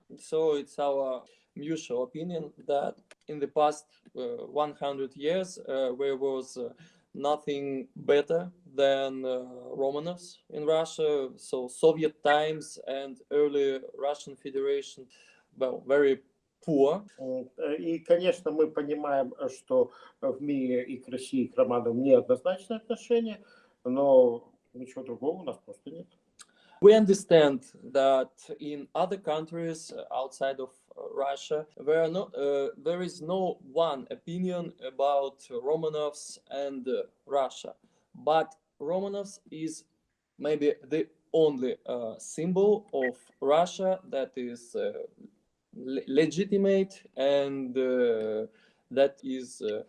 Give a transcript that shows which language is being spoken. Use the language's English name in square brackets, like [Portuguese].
[English] So it's our mutual opinion that in the past 100 years there was nothing better than Romanovs in Russia. So Soviet times and early Russian Federation, well, very poor. [Russian] И, конечно, мы понимаем, что в мире и к России, и к Романовым неоднозначное отношение, но ничего другого у нас просто нет. [English] We understand that in other countries outside of Russia, there is no one opinion about Romanovs and Russia, but Romanovs is maybe the only symbol of Russia that is legitimate and that is